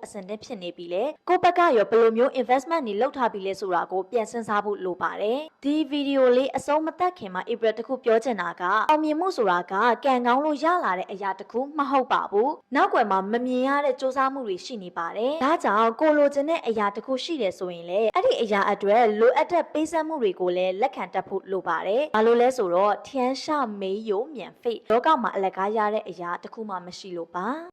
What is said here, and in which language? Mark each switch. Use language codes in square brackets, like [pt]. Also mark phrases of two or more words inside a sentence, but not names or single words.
[my] ဆင်သင့်ဖြစ်နေပြီလဲကိုဘက်ကရောဘယ်လိုမျိုး investment တွေလုပ်ထားပြီလဲဆိုတာကိုပြန်စဉ်းစားဖို့လိုပါတယ်ဒီဗီဒီယိုလေးအဆုံးမသက်ခင်မှာ April တခုပြောချင်တာကအောင်မြင်မှုဆိုတာကကံကောင်းလို့ရလာတဲ့အရာတစ်ခုမဟုတ်ပါဘူးနောက်ွယ်မှာမမြင်ရတဲ့စူးစမ်းမှုတွေရှိနေပါတယ်ဒါကြောင့်ကိုလိုချင်တဲ့အရာတစ်ခုရှိတယ်ဆိုရင်လေအဲ့ဒီအရာအတွက်လိုအပ်တဲ့ပေးဆက်မှုတွေကိုလည်းလက်ခံတတ်ဖို့လိုပါတယ်ဘာလို့လဲဆိုတော့ [zh] 天上没有免费 [my] လောကမှာအလကားရတဲ့အရာတစ်ခုမှမရှိလို့ပါ